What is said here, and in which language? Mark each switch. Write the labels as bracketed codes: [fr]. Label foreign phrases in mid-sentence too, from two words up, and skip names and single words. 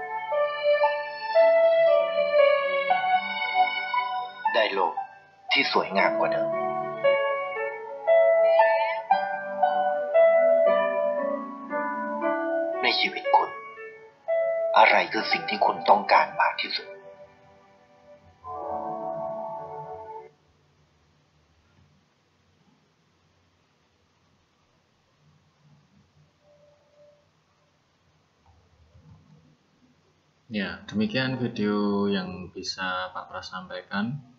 [th] ได้โลกที่สวยงามกว่าเดิมในชีวิตคุณอะไรคือสิ่งที่คุณต้องการมากที่สุด [id] Ya, demikian video yang bisa Pak Pras sampaikan.